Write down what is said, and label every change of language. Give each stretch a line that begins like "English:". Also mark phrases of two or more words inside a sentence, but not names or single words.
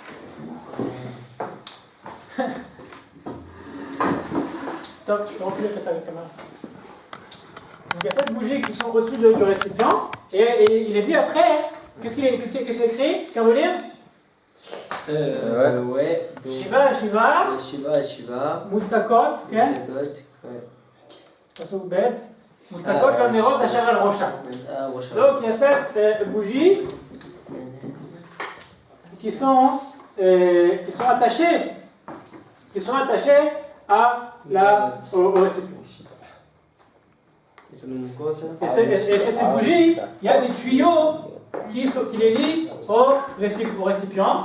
French: Top, tu peux reculer peut-être avec la caméra. Donc il y a 7 bougies qui sont au-dessus du récipient. Et il est dit après, qu'est-ce qu'il est écrit? Qu'est-ce veut lire? Ouais. Shiva.
Hebrew: Mutsakot, ok? פסוק ב. מוצקות לנרות אשר על ראשה.
French: Donc il y a 7 bougies qui sont attachées au récipient. Et c'est ces bougies, il y a des tuyaux qui les lient au récipient.